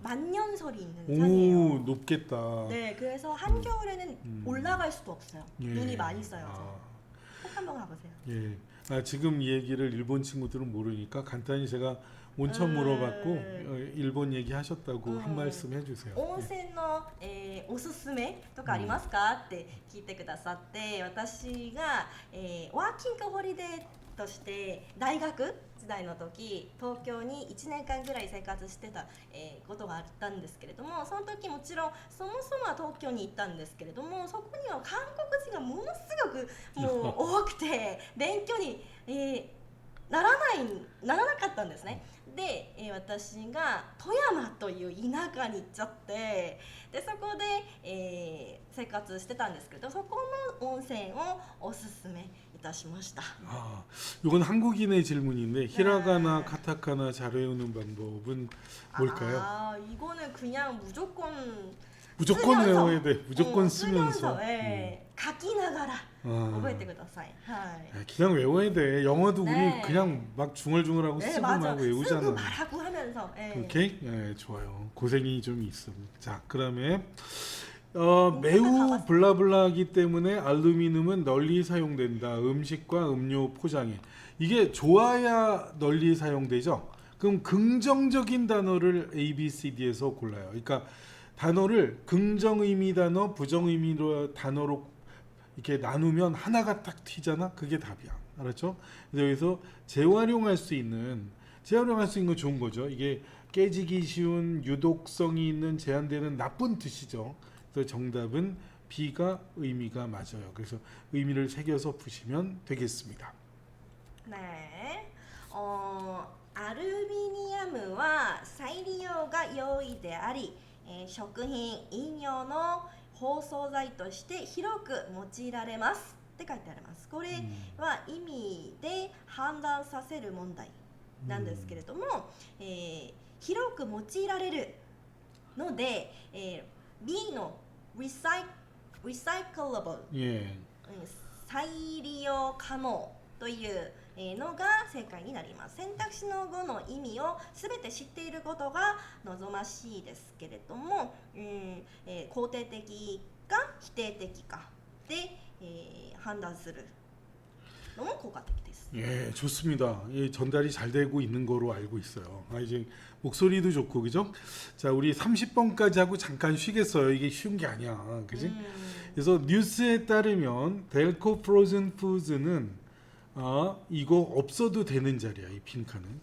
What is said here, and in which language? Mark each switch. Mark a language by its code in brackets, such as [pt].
[ko] 만년설이 있는 산이에요. 높겠다. 네, 그래서 한겨울에는 올라갈 수도 없어요. 예. 눈이 많이 쌓여서. 꼭 한번 가보세요. 보세요. 예. 지금 이 얘기를 일본 친구들은 모르니까 간단히 제가 온천 물어봤고 일본 얘기 하셨다고 한 말씀 해주세요. [ja] 温泉の、おすすめとかありますか、って聞いてくださって、私が、ワーキングホリデーとして大学時代の時東京に1年間ぐらい生活してた、ことがあったんですけれども、その時もちろんそもそもは東京に行ったんですけれども、そこには韓国人がものすごくもう多くて勉強に、ならなかったんですね。で、私が富山という田舎に行っちゃって、でそこで、生活してたんですけど、そこの温泉をおすすめいたしました。 [ko] 이건 한국인의 질문인데 히라가나 카타카나 잘 외우는 방법은 뭘까요? 이거는 그냥 무조건 무조건 쓰면서, 외워야 돼. 무조건 쓰면서. [ja] 書きながら覚えてください。はい。 [ko] 그냥 외워야 돼. 영어도 네. 우리 그냥 막 중얼중얼하고 네, 맞아. 막 쓰고 외우잖아. 말하고 하면서. 오케이? 예, 좋아요. 고생이 좀 있습니다. 자, 그다음에 다 매우 봤어. 블라블라하기 때문에 알루미늄은 널리 사용된다. 음식과 음료 포장에. 이게 좋아야 널리 사용되죠. 그럼 긍정적인 단어를 A, B, C, D에서 골라요. 그러니까 단어를 긍정 의미 단어, 부정 의미 단어로 이렇게 나누면 하나가 딱 튀잖아. 그게 답이야. 알았죠? 그래서 여기서 재활용할 수 있는 건 좋은 거죠. 이게 깨지기 쉬운 유독성이 있는 제한되는 나쁜 뜻이죠. 그래서 정답은 B가 의미가 맞아요. 그래서 의미를 새겨서 푸시면 되겠습니다. 네. [ja] アルミニアムは再利用が容易であり、食品・飲料の包装材として広く用いられますって書いてあります。これは意味で判断させる問題なんですけれども、広く用いられるので、B のリサイクラブル、 [ko] 예. [ja] 再利用可能というのが正解になります。選択肢の5の意味をすべて知っていることが望ましいですけれども、肯定的か否定的かで、判断するのも効果的です。 [ko] 예, 좋습니다. 예, 전달이 잘 되고 있는 거로 알고 있어요. 이제 목소리도 좋고 그죠? 자, 우리 30번까지 하고 잠깐 쉬겠어요. 이게 쉬운 게 아니야. 그지? 그래서 뉴스에 따르면 델코 프로즌 푸드는 이거 없어도 되는 자리야. 이 빈칸은.